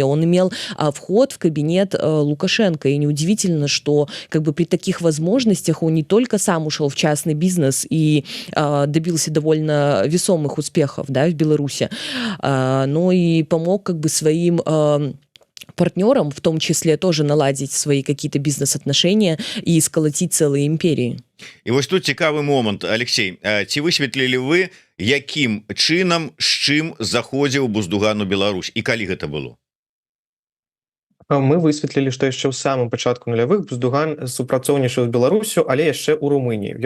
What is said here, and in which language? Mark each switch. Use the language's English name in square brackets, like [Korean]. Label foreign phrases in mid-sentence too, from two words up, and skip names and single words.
[Russian] Он имел вход в кабинет Лукашенко, и неудивительно, что как бы при таких возможностях он не только сам ушел в частный бизнес и добился довольно весомых успехов, да, в Беларуси, но и помог как бы своим партнерам, в том числе, тоже наладить свои какие-то бизнес-отношения и сколотить целые империи. [Belarusian] І вось тут цікавы момант, Алексей, ці высветлілі вы, якім чынам, з чым заходзіў Буздуган у Беларусь і калі гэта было? Мы высветлілі, што яшчэ ў самым пачатку нулявых Буздуган супрацоўнічаў з Беларусю, але яшчэ ў Румыніі.